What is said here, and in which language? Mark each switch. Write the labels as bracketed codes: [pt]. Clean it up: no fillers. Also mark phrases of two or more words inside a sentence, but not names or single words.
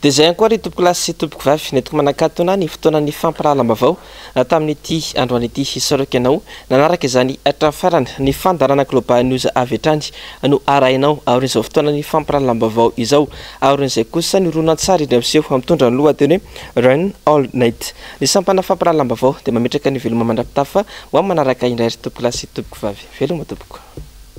[mg] dia zay koa ry tompoko lasy sy tompoko vavy netiko manakatona ny fotoanany fampirahalambavao tamin'ity androanyity hisoraka ianao nanaraka izany atrafarana ny fandarana [en] global news [mg] avy hatrany no arainao aorin'izao fotoanany fampirahalambavao izao aorin'izay kosa ny ronan-tsara indray miseho mitondra ny lohateny hoe [en] run all night [mg] ny sampana fampirahalambavao dia mametraka ny veloma mandrapitafa ho amin'ny manaraka indray ry tompoko lasy sy tompoko vavy veloma tompoko